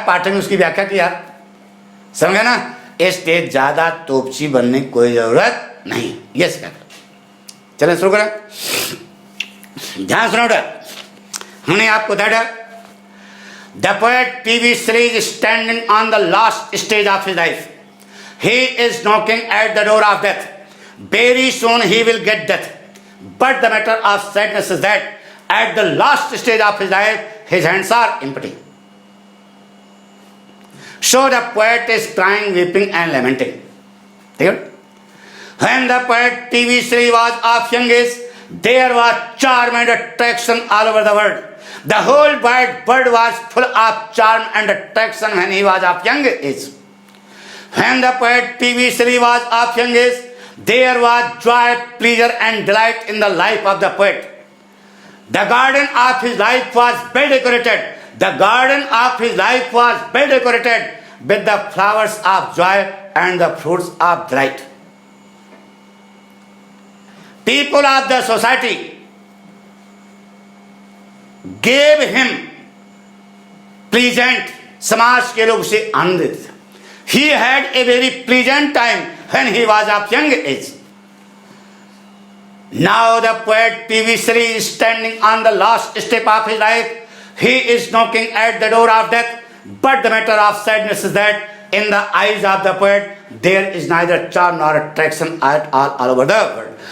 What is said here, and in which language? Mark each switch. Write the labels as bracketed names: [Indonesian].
[Hindi] पाठक ने उसकी व्याख्या किया। समझे ना? इसलिए ज्यादा तोपची बनने की कोई जरूरत नहीं। ये सिखाया। चलें शुरू करें। ध्यान सुनो। हमने आपको बताया [English] The poet PV Shri is standing on the last stage of his life. He is knocking at the door of death. Very soon he will get death. But the matter of sadness is that at the last stage of his life, his hands are empty. So the poet is crying, weeping and lamenting. When the poet P.V. Sri was of young age, there was charm and attraction all over the world. The whole wide world was full of charm and attraction when he was of young age. When the poet P.V. Sri was of young age, there was joy, pleasure and delight in the life of the poet. The garden of his life was well decorated. The garden of his life was well decorated with the flowers of joy and the fruits of delight. People of the society gave him pleasant, [Hindi] समाज के लोग उसे आनंद देते थे. [English] He had a very pleasant time when he was of young age. Now the poet P.V. Sri is standing on the last step of his life. He is knocking at the door of death. But the matter of sadness is that in the eyes of the poet, there is neither charm nor attraction at all over the world.